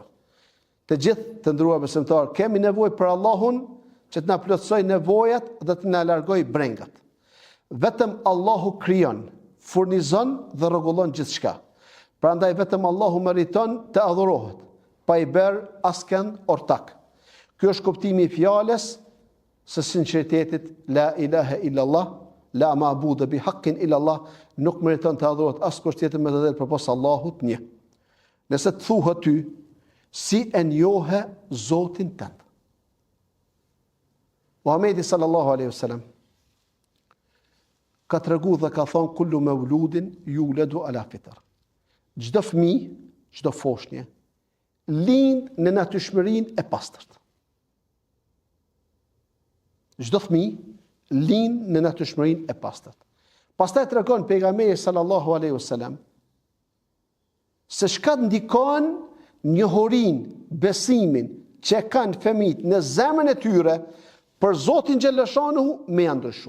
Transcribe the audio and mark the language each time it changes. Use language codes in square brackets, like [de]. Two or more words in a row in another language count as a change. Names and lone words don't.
[sq] Të gjithë të nderuar besimtarë, kemi nevojë për Allahun që të na plotësoj nevojat dhe të na largoj brengat. Vetëm Allahu krijon, furnizon dhe rregullon gjithçka. Prandaj vetëm Allahu meriton të adhurohet. pa i bërë askënd ortak. Ky është kuptimi i fjalës së sinqeritetit [ar] la ilaha illallah, la ma'budu bi haqqin illallah, [sq] nuk meriton të adhurohet askush tjetër me të drejtë përpas Allahut një. Nëse të thuhet ty, si e njohe Zotin tënd. Muhamedi [ar] sallallahu alaihi wasallam [sq] ka tregu dhe ka thonë [ar] kullu mauludin yuladu ala fitr. [sq] Çdo fëmijë, çdo foshnjë lind në natyrshmërinë e pastërt. Çdo fëmijë lind në natyrshmërinë e pastërt. Pastaj tregon pejgamberi [ar] sallallahu alaihi wasallam [sq] se çka ndikon njohurinë, besimin që kanë fëmijët në zemrën e tyre për Zotin xhallashanuhu me janë ndryshu.